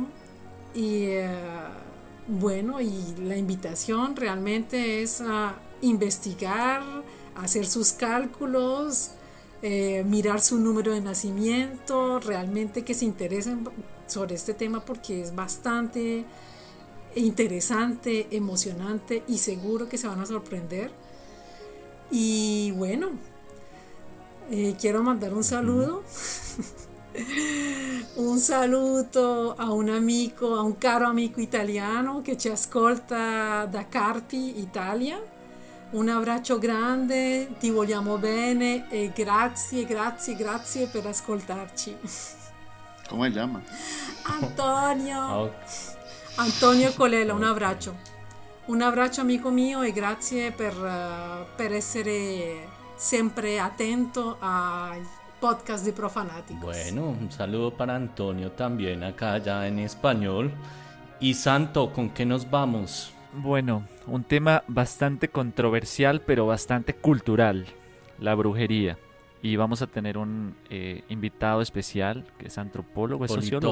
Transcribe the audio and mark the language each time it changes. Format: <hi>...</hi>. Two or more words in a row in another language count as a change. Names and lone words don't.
<es>Y bueno, y la invitación realmente es a investigar, hacer sus cálculos, mirar su número de nacimiento, realmente que se interesen sobre este tema, porque es bastante interesante, emocionante, y seguro que se van a sorprender. Y bueno, quiero mandar un saludo.</es> <it>Un saluto a un caro amico italiano che ci ascolta da Carpi, Italia. Un abbraccio grande, ti vogliamo bene e grazie per ascoltarci.</it> <es>¿Cómo se llama?</es> <it>Antonio Colella, un abbraccio. Un abbraccio amico mio e grazie per essere sempre attento ai podcast de Profanáticos.</it> <es>Bueno, un saludo para Antonio también acá ya en español. Y Santo, ¿con qué nos vamos? Bueno, un tema bastante controversial pero bastante cultural, la brujería. Y vamos a tener un invitado especial que es antropólogo, ¿es sociólogo?</es>